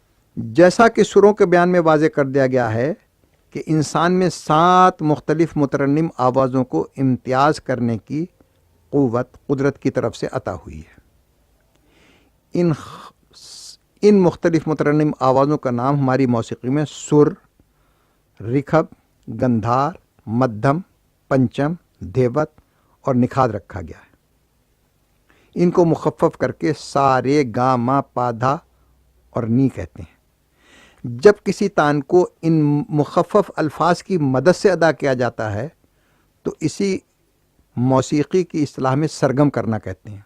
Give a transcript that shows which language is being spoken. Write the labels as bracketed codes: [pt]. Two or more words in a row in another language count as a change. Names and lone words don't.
[ur] جیسا کہ سروں کے بیان میں واضح کر دیا گیا ہے کہ انسان میں 7 مختلف مترنم آوازوں کو امتیاز کرنے کی قوت قدرت کی طرف سے عطا ہوئی ہے۔ ان مختلف مترنم آوازوں کا نام ہماری موسیقی میں سر، رکھب، گندھار، مدھم، پنچم، دھیوت اور نکھاد رکھا گیا ہے۔ ان کو مخفف کر کے سا، رے، گا، ما، پا، دھا اور نی کہتے ہیں۔ جب کسی تان کو ان مخفف الفاظ کی مدد سے ادا کیا جاتا ہے تو اسی موسیقی کی اصطلاح میں سرگم کرنا کہتے ہیں۔